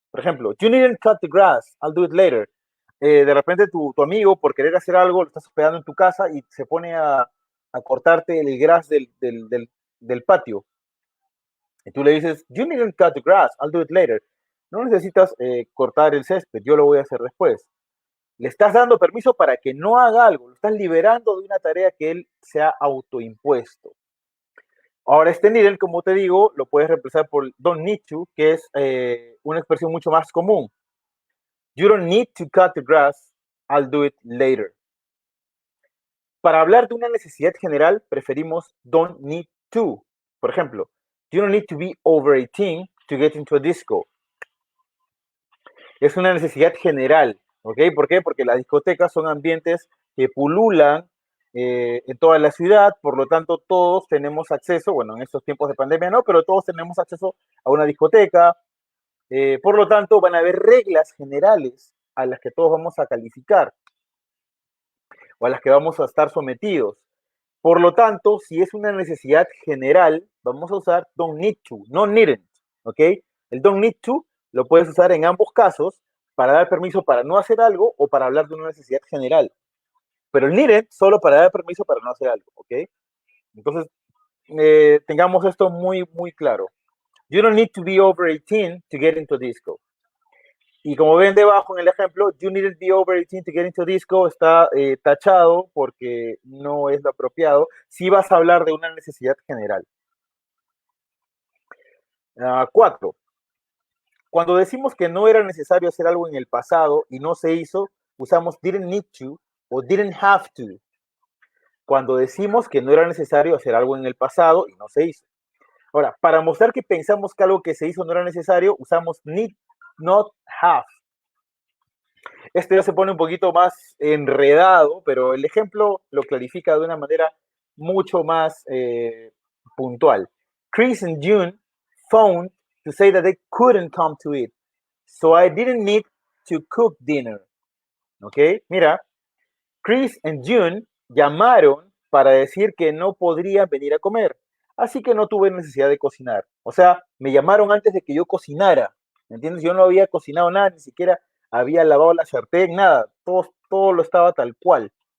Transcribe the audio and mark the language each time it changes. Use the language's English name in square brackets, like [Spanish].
[Spanish] Por ejemplo, [English] you needn't cut the grass, I'll do it later. [Spanish] De repente tu amigo, por querer hacer algo, lo estás hospedando en tu casa y se pone a cortarte el grass del patio. Y tú le dices, [English] you needn't cut the grass, I'll do it later. [Spanish] No necesitas cortar el césped, yo lo voy a hacer después. Le estás dando permiso para que no haga algo, lo estás liberando de una tarea que él se ha autoimpuesto. Ahora, este needn't, como te digo, lo puedes reemplazar por don't need to, que es una expresión mucho más común. [English] You don't need to cut the grass, I'll do it later. [Spanish] Para hablar de una necesidad general, preferimos don't need to. Por ejemplo, [English] you don't need to be over 18 to get into a disco. [Spanish] Es una necesidad general, ¿ok? ¿Por qué? Porque las discotecas son ambientes que pululan en toda la ciudad, por lo tanto todos tenemos acceso, bueno, en estos tiempos de pandemia no, pero todos tenemos acceso a una discoteca, por lo tanto van a haber reglas generales a las que todos vamos a calificar o a las que vamos a estar sometidos. Por lo tanto, si es una necesidad general, vamos a usar don't need to, no needn't, ¿ok? El don't need to lo puedes usar en ambos casos para dar permiso para no hacer algo o para hablar de una necesidad general. Pero el needn't solo para dar permiso para no hacer algo, ¿ok? Entonces, tengamos esto muy, muy claro. [English] You don't need to be over 18 to get into disco. [Spanish] Y como ven debajo en el ejemplo, [English] you needn't be over 18 to get into disco [Spanish] está tachado porque no es lo apropiado si vas a hablar de una necesidad general. 4. Cuando decimos que no era necesario hacer algo en el pasado y no se hizo, usamos didn't need to o didn't have to. Cuando decimos que no era necesario hacer algo en el pasado y no se hizo. Ahora, para mostrar que pensamos que algo que se hizo no era necesario, usamos need not have. Esto ya se pone un poquito más enredado, pero el ejemplo lo clarifica de una manera mucho más puntual. [English] Chris and June phoned to say that they couldn't come to it, so I didn't need to cook dinner. ¿Ok? [Spanish] Mira, Chris and June llamaron para decir que no podrían venir a comer, así que no tuve necesidad de cocinar. O sea, me llamaron antes de que yo cocinara, ¿me entiendes? Yo no había cocinado nada, ni siquiera había lavado la sartén, nada, todo lo estaba tal cual.